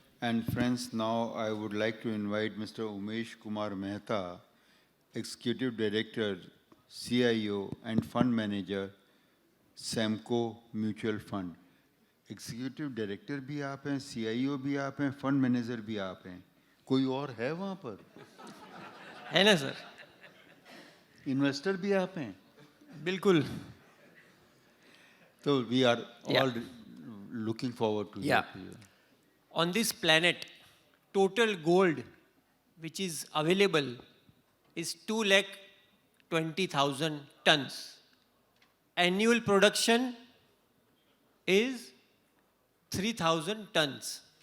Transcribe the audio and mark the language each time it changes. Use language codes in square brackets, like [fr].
[en] And friends, now I would like to invite Mr. Umesh Kumar Mehta, Executive Director, CIO and Fund Manager, Samco Mutual Fund. [hi] Executive Director भी आप हैं, CIO भी आप हैं, Fund Manager भी आप हैं. कोई और है वहाँ पर? है ना सर? Investor भी आप हैं? बिल्कुल. [en] So we are all looking forward to that. On this planet, total gold which is available is 2,20,000 tons. Annual production is 3,000 tons.